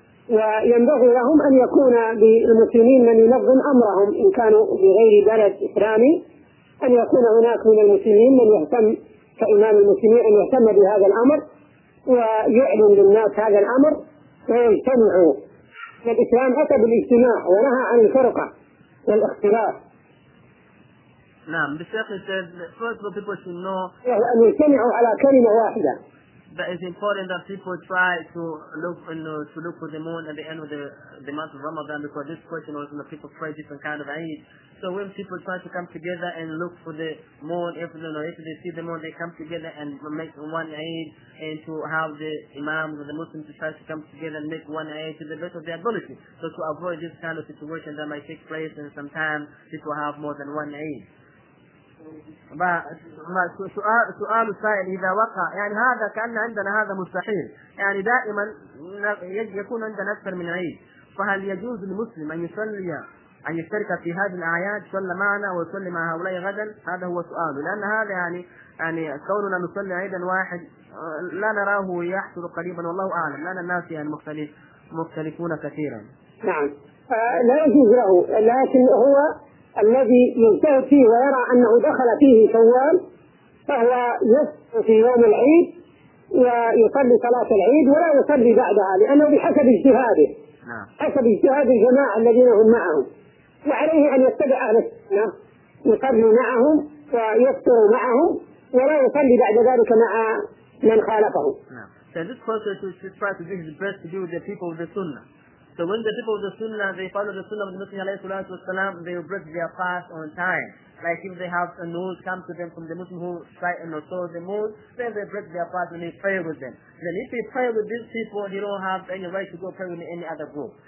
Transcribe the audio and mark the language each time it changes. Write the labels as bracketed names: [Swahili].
[Arabic] وينبغي لهم أن يكون للمسلمين من ينظم أمرهم إن كانوا بغير بلد إسلامي، أن يكون هناك من المسلمين من يهتم كإمام المسلمين أن يهتم بهذا الأمر ويعلم للناس هذا الأمر ويجتمعوا. الإسلام أتى بالاجتماع ونهى عن الفرقة والاختلاف. نعم بالشيخ [English] said first of all people should know [Arabic] أن يجتمعوا على كلمة واحدة. [English] That it's important that people try to look, you know, to look for the moon at the end of the month of Ramadan, because this question was, you know, people pray different kind of Eid. So when people try to come together and look for the moon, if, you know, if they see the moon, they come together and make one Eid, and to have the Imams or the Muslims to try to come together and make one Eid to the best of their ability. So to avoid this kind of situation that might take place, and sometimes people have more than one Eid. [Arabic] ما سؤال السائل إذا وقع، يعني هذا كأن عندنا هذا مستحيل، يعني دائما يكون عندنا أكثر من عيد، فهل يجوز للمسلم أن يصلي أن يشترك في هذه الأعياد، صلى معنا ويصلي مع هؤلاء غدا؟ هذا هو سؤاله، لأن هذا يعني كوننا نصلي عيدا واحد لا نراه يحصل قريبا، والله أعلم، لأن الناس يعني مختلفون كثيرا. نعم لا يجوز له، لكن هو الذي يجتهد فيه ويرى أنه دخل فيه شوال فهو يصلي في يوم العيد ويصلي صلاة العيد ولا يصلي بعدها، لأنه بحسب اجتهاده، حسب اجتهاد الجماعة الذين هم معهم، وعليه أن يتبع أهل السنة يصلي معهم ويفطر معهم ولا يصلي بعد ذلك مع من خالفه. [English] So this person should try to do his best to do with the people of the Sunnah. So when the people of the Sunnah, they follow the Sunnah of the Muslim alayhi salatu wasalam, they will break their fast on time. Like if they have a news come to them from the Muslim who frighten or saw the news, then they break their fast and they pray with them. Then if they pray with these people, they don't have any right to go pray with any other group.